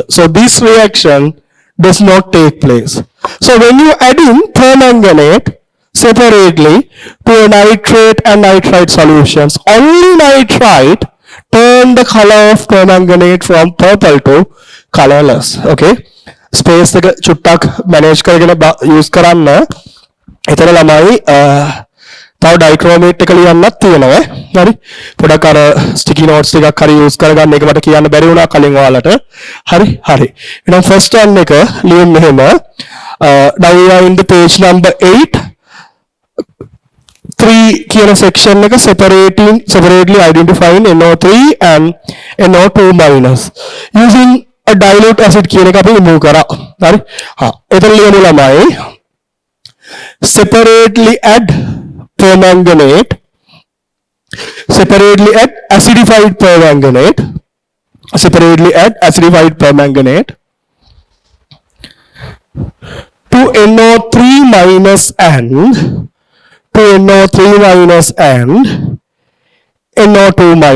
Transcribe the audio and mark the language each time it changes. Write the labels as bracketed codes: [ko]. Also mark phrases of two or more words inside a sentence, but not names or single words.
[en] So this reaction does not take place. So when you add in permanganate separately to a nitrate and nitrite solutions, only nitrite turn the color of permanganate from purple to colorless. [si] Okay, space එක චුට්ටක් manage කරගෙන use කරන්න. එතන ළමයි තව ඩයික්‍රෝමේට් එක ලියන්නත් තියෙනවා. හරි. පොඩක් අර [en] sticky notes [si] ටිකක් හරි use කරගන්න එක මට කියන්න බැරි වුණා කලින් ඔයාලට. හරි. එහෙනම් [en] first one [si] එක ලියන්න මෙහෙම. [en] Now we are in the page number 8. 3 කියන section එක separately identifying NO3 and NO2 minus using a dilute acid [si] කියන එක අපි [en] remove [si] කරා. හරි. එතන ලියමු ළමයි. [en] Separately add permanganate, separately add acidified permanganate to NO3 minus and NO2 minus NO3